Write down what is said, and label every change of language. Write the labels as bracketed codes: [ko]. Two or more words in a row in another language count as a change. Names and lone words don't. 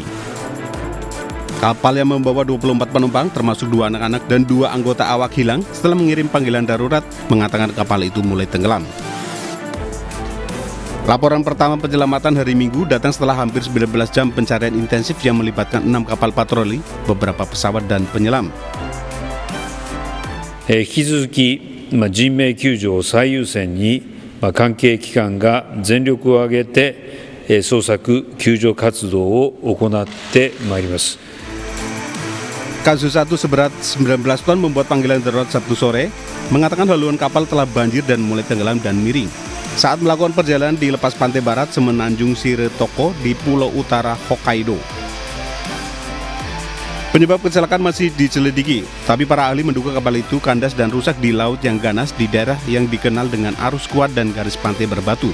[id] Kapal yang membawa 24 penumpang termasuk 2 anak-anak dan 2 anggota awak hilang setelah mengirim panggilan darurat mengatakan kapal itu mulai tenggelam. Laporan pertama penyelamatan hari Minggu datang setelah hampir 19 jam pencarian intensif yang melibatkan 6 kapal patroli, beberapa pesawat dan penyelam. [ja] 引き続き人命救助を最優先に関係機関が全力を挙げて捜索救助活動を行ってまいります。 [id] Kasus 1 seberat 19 ton membuat panggilan darurat Sabtu sore, mengatakan haluan kapal telah banjir dan mulai tenggelam dan miring. Saat melakukan perjalanan di lepas pantai barat semenanjung Shiretoko di Pulau Utara Hokkaido. Penyebab kecelakaan masih diselidiki, tapi para ahli menduga kapal itu kandas dan rusak di laut yang ganas di daerah yang dikenal dengan arus kuat dan garis pantai berbatu.